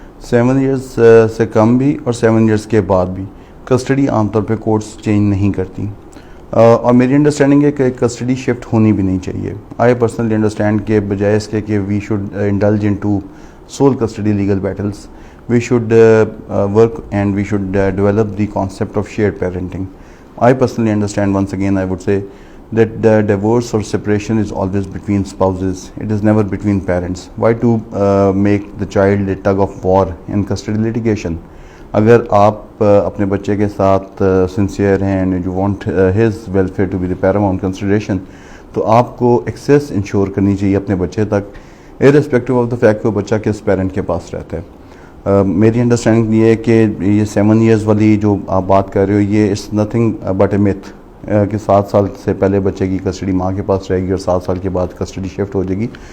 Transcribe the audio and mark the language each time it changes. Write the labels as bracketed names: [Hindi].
[Urdu] 7 years سے کم بھی اور 7 ایئرس کے بعد بھی کسٹڈی عام طور پہ کورٹس چینج نہیں کرتی. اور میری انڈرسٹینڈنگ ہے کہ کسٹڈی شفٹ ہونی بھی نہیں چاہیے. [English] I personally understand [Urdu] کہ بجائے اس کے کہ [English] We should indulge into sole custody legal battles, we should work and we should develop the concept of shared parenting. I personally understand, once again I would say, that the divorce or separation is always between spouses. It is never between parents. Why to make the child a tug of war in custody litigation? [Urdu] اگر آپ اپنے بچے کے ساتھ sincere ہیں [English] and you want his welfare to be the paramount consideration, [Urdu] تو آپ کو ایکسیس انشور کرنی چاہیے اپنے بچے تک [English] irrespective of the fact [Urdu] کہ وہ بچہ کس پیرنٹ کے پاس رہتا ہے. میری انڈرسٹینڈنگ یہ ہے کہ یہ 7 ایئرز والی جو آپ بات کر رہے ہو یہ [English] it's nothing but a myth [Urdu] کہ 7 سال سے پہلے بچے کی کسٹڈی ماں کے پاس رہے گی اور 7 سال کے بعد کسٹڈی شفٹ ہو جائے گی.